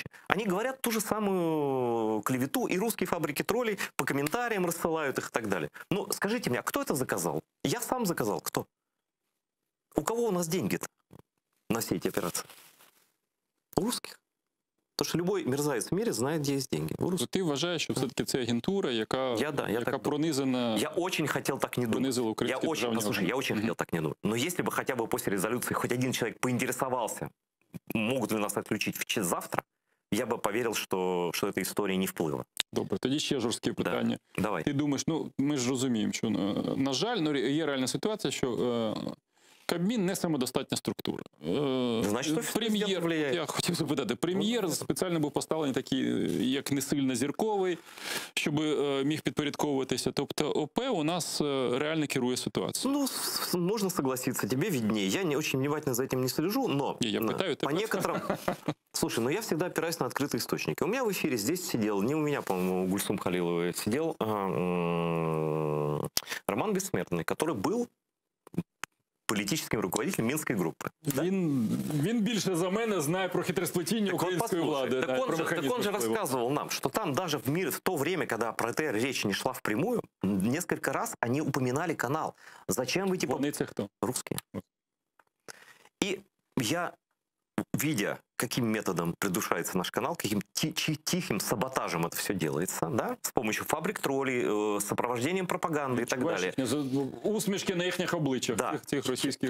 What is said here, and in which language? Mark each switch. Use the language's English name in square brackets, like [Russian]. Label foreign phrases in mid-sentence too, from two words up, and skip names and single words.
[Russian] Они говорят ту же самую клевету, и русские фабрики троллей по комментариям рассылают их и так далее. Ну, скажите мне, а кто это заказал? Я сам заказал, кто? У кого у нас деньги-то на все эти операции? У русских. Потому что любой мерзавец в мире знает, где есть деньги. У русских. [Ukrainian] Ти вважаєш, що все-таки це агентура, яка так пронизана... [Russian] Я очень хотел так не думать. Я очень хотел так не думать. Но если бы хотя бы после резолюции хоть один человек поинтересовался, могут ли нас отключить завтра, я бы поверил, что эта история не вплыла. [Ukrainian] Добре, тоді ще жорстке питання. [Russian] Да, давай. [Ukrainian] Ти думаєш, ми ж розуміємо, що, на жаль, є реальна ситуація, що Кабмін не самодостатня структура. Значить, прем'єр, я хотів запитати, прем'єр спеціально був поставлений такий, як не сильно зірковий, щоб міг підпорядковуватися. Тобто ОП у нас реально керує ситуацією. [Russian] Ну, можно согласиться, тебе виднее. Я не очень внимательно за этим не слежу, но я пытаю, по некоторым... Слушай, я всегда опираюсь на открытые источники. У меня в эфире здесь сидел, не у меня, по-моему, у Гульсум Халиловой сидел Роман Бессмертный, который был політичним руководителем Мінської групи. [Ukrainian] Він більше за мене знає про хитросплетіння української влади. [Russian] Так он же рассказывал нам, что там даже в то время, когда про ТР речь не шла впрямую, несколько раз они упоминали канал. Зачем вы [Ukrainian] Вони це хто? [Russian] Русские. И я, видя, каким методом придушается наш канал, каким тихим саботажем это все делается, да, с помощью фабрик троллей, сопровождением пропаганды и так далее. Усмешки на их обличьях, да. Тех российских.